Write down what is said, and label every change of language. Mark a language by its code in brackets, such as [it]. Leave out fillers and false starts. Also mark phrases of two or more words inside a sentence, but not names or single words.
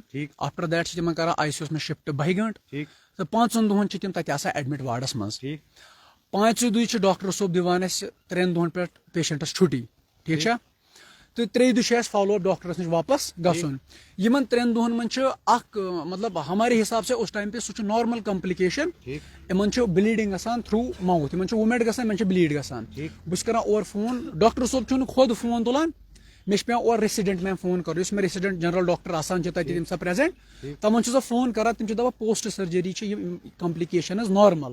[en] after that [ks] چھِ تِمن کران ICU منٛز شفٹ 2 گنٹہٕ, تہٕ 5 دۄہن چھِ تِم تتہِ آسان ایڈمٹ وارڈس منٛز. 5 دۄہہِ چھِ ڈاکٹر صٲب دِوان اسہِ 3 دۄہن پٮ۪ٹھ پیشنٹس چھُٹی. ٹھیٖک چھا. تہٕ 3 دۄہ چھِ اسہِ [en] follow up [ks] ڈاکٹرس نِش واپس گژھُن. یمن 3 دۄہن منٛز چھِ اکھ مطلب [ur] ہمارے حساب سے اس ٹائم پہ [ks] سُہ چھُ [en] normal complication. [ks] یمن چھُ بلیٖڈنگ گژھان [en] through mouth, [ks] یمن چھُ وومینٹ گژھان, یمن چھِ بلیٖڈ گژھان. بہٕ چھُس کران اورٕ فون, ڈاکٹر صٲب چھُنہٕ خود فون تُلان, مےٚ چھُ پیوان اورٕ [en] resident ma'am [ks] فون کرُن, یُس مےٚ [en] resident general doctor [ks] آسان چھِ تتہِ تمہِ ساتہٕ پریزنٹ, تمن چھُس بہٕ فون کران. تِم چھِ دپان [en] post surgery [ks] چھِ یِم [en] complications normal.